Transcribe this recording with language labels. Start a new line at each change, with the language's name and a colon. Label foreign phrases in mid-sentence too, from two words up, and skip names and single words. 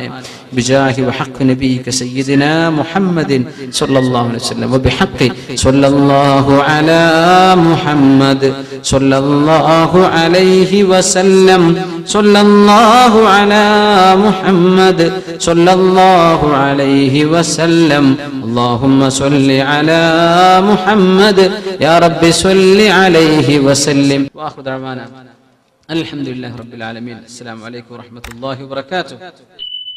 Arabic: بجاه وحق نبيك سيدنا محمد صلى الله عليه وسلم وبحق صلى الله على محمد صلى الله عليه وسلم صلى الله على محمد صلى الله عليه وسلم. اللهم صل على محمد يا رب صل عليه وسلم. واخر دعوانا الحمد لله رب العالمين. السلام عليكم ورحمة الله وبركاته.